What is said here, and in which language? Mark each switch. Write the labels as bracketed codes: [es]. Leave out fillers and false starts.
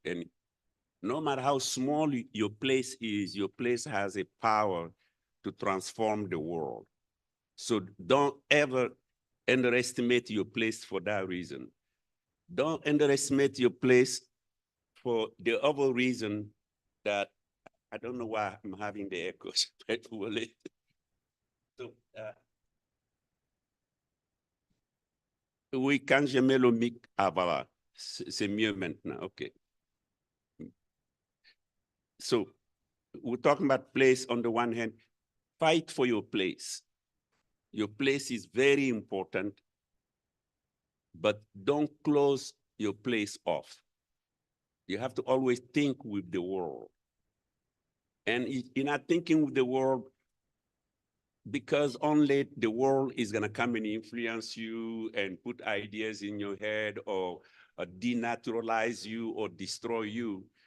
[en] And no matter how small your place is, your place has a power to transform the world. So don't ever underestimate your place for that reason. Don't underestimate your place for the other reason that, I don't know why I'm having the echoes. [fr] So, oui, quand je mets le mic, ah voilà, c'est mieux maintenant, okay. [en] So we're talking about place on the one hand, fight for your place. Your place is very important, but don't close your place off. You have to always think with the world. And you're not thinking with the world because only the world is gonna come and influence you and put ideas in your head or denaturalize you or destroy you.